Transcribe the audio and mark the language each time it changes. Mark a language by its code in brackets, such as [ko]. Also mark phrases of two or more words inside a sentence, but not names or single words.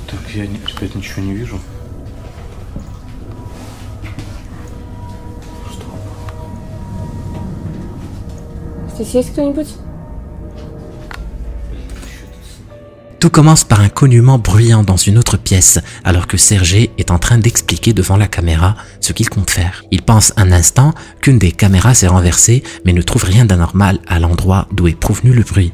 [ru] я опять ничего не вижу. Здесь есть кто-нибудь? [fr] Tout commence par un cognement bruyant dans une autre pièce, alors que Sergei est en train d'expliquer devant la caméra ce qu'il compte faire. Il pense un instant qu'une des caméras s'est renversée, mais ne trouve rien d'anormal à l'endroit d'où est provenu le bruit.